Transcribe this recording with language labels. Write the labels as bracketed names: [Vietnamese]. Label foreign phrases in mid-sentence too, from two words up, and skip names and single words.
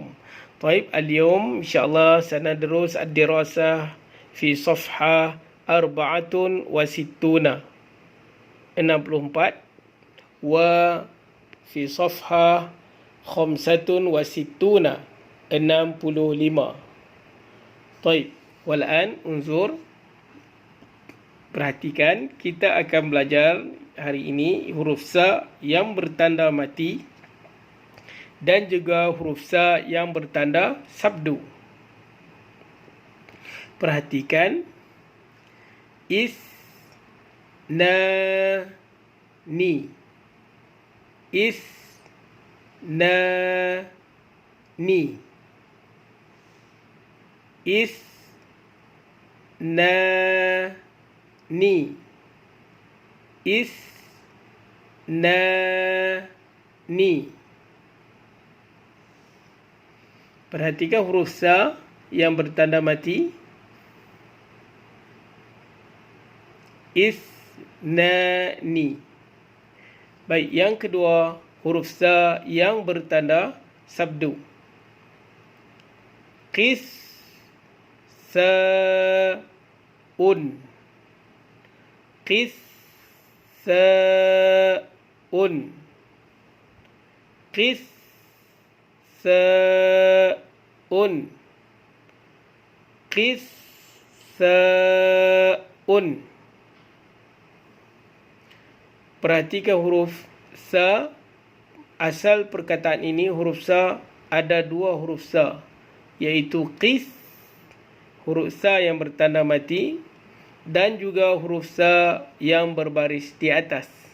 [Arabic] طيب اليوم إن شاء الله سندرس الدراسة في صفحة 64 64 وفي صفحة 65 65. طيب والآن انظر. [Malay] Perhatikan, kita akan belajar hari ini huruf sa yang bertanda mati dan juga huruf sa yang bertanda sabdu. Perhatikan, [Arabic] is, na, ni. Is, na, ni. Is, na, ni. Is, na, ni. [Malay] Perhatikan huruf sa yang bertanda mati. [Arabic] Is, na, ni. [Malay] Baik, yang kedua huruf sa yang bertanda sabdu. [Arabic] Qis, sa, un. Qis, sa, un. Qis, sa, un. Qis, sa, un. [Malay] Perhatikan huruf sa. Asal perkataan ini huruf sa ada dua huruf sa, iaitu qis, huruf sa yang bertanda mati, dan juga huruf sa yang berbaris di atas.